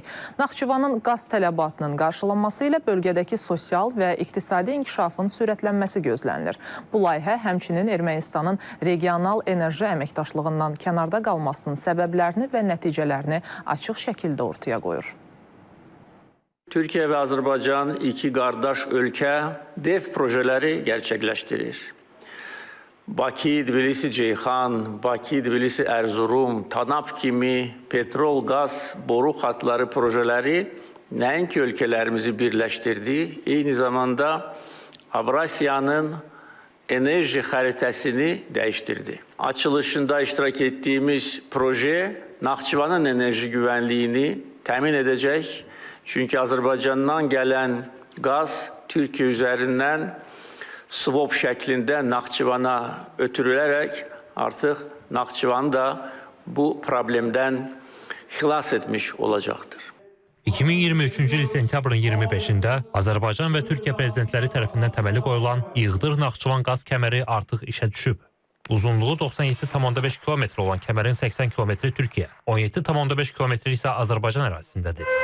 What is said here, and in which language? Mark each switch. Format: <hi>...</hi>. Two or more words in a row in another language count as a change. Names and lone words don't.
<az>Naxçıvanın qaz tələbatının qarşılanması ilə bölgədəki sosial və iqtisadi inkişafın sürətlənməsi gözlənilir. Bu layihə həmçinin Ermənistanın regional enerji əməkdaşlığından kənarda qalmasının səbəblərini və nəticələrini açıq şəkildə ortaya qoyur.</az> <tr>Türkiye ve Azerbaycan iki kardeş ülke dev projeleri gerçekleştirir. Bakı, Tbilisi, Ceyhan, Bakı, Tbilisi, Erzurum, TANAP kimi petrol, gaz, boru hatları projeleri nəinki ülkelerimizi birleştirdi, aynı zamanda Avrasya'nın enerji haritasını değiştirdi. Açılışında iştirak ettiğimiz proje Naxçıvanın enerji güvenliğini temin edecek. Çünkü Azerbaycan'dan gelen gaz Türkiye üzerinden swap şeklinde Naxçıvan'a ötürülerek artık Naxçıvan da bu problemden xilas etmiş olacaktır.</tr> <az>2023-cü il sentyabrın 25-də Azərbaycan və Türkiyə prezidentləri tərəfindən təməli qoyulan Iğdır-Naxçıvan qaz kəməri artıq işə düşüb. Uzunluğu 97,5 km olan kəmərin 80 km Türkiyə, 17,5 km isə Azərbaycan ərazisindədir.</az>